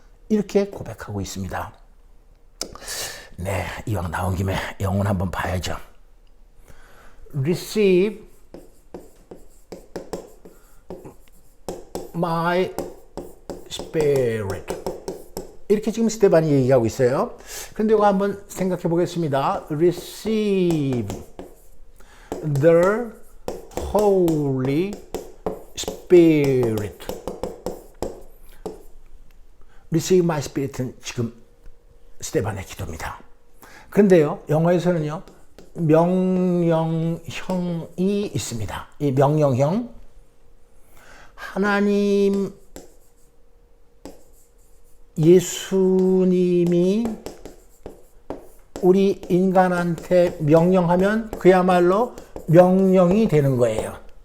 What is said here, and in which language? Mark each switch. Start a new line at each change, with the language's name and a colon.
Korean: 이렇게 고백하고 있습니다. 네, 이왕 나온 김에 영혼 한번 봐야죠.
English: receive my spirit.
Korean: 이렇게 지금 스테반이 얘기하고 있어요. 그런데 이거 한번 생각해 보겠습니다.
English: receive the Holy Spirit. receive my spirit
Korean: 은 지금 스테반의 기도입니다. 그런데요, 영어에서는요, 명령형이 있습니다. 이 명령형, 하나님, 예수님이 우리 인간한테 명령하면 그야말로 명령이 되는 거예요.